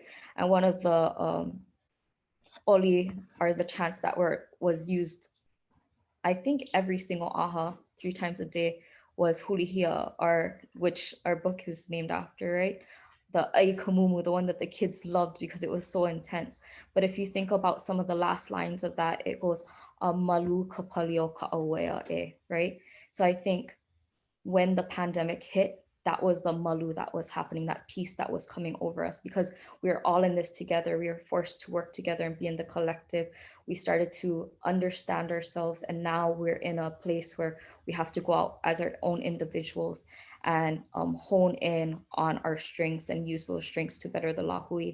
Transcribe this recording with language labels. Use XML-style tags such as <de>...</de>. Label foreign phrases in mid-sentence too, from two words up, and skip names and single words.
<en>And one of the oli, or the chants that was used I think every single aha 3 times a day was Hulihia, which our book is named after, right? The Aikamumu, the one that the kids loved because it was so intense. But if you think about some of the last lines of that, it goes</en> <haw>malu kapalio ka'awea e,</haw> <en>right? So I think when the pandemic hit, that was the malu that was happening, that peace that was coming over us, because we were all in this together. We were forced to work together and be in the collective. We started to understand ourselves, and now we're in a place where we have to go out as our own individuals and hone in on our strengths and use those strengths to better the lahui.</en>